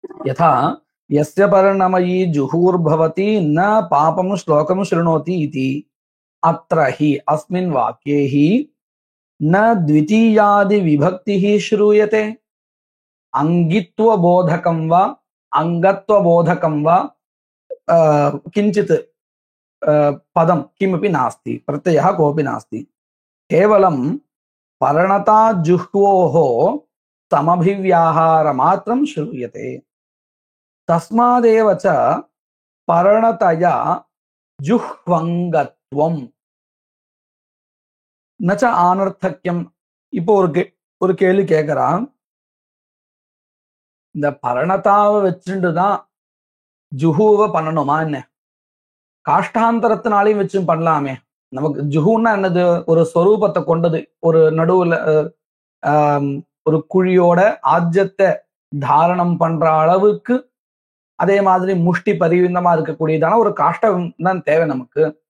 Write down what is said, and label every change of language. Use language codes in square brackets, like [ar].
[sa] யதா யஸ்ய பர்ணமயி ஜுஹூர் பவதி ந பாபம் ஸ்லோகம் ஸ்ருணோதி இதி அத்ரஹி அஸ்மின் வாக்யேஹி ந த்விதீயாதி விபக்திஹி ஸ்ரூயதே அங்கித்வ போதகம் வா அங்கத்வ போதகம் வா கிஞ்சித் पदं किमपि नास्ति, प्रत्ययः कोऽपि नास्ति, केवलं पर्णता जुह्वोः समभिव्याहारमात्रं श्रूयते। तस्मादेव च पर्णतया जुह्वङ्गत्वम् न च आनर्थक्यम्. [ta] இப்போ ஒரு கேள்வி கேட்கிறான், இந்த பரணதாவை வச்சுட்டு தான் ஜுஹுவை பண்ணணுமா என்ன? காஷ்டாந்தரத்தினாலையும் வச்சு பண்ணலாமே. நமக்கு ஜுஹுன்னா என்னது? ஒரு ஸ்வரூபத்தை கொண்டது, ஒரு நடுவுல ஒரு குழியோட ஆஜ்யத்தை தாரணம் பண்ற அளவுக்கு, அதே மாதிரி முஷ்டி பரிவிந்தமா இருக்கக்கூடியதான ஒரு காஷ்டம் தான் தேவை நமக்கு.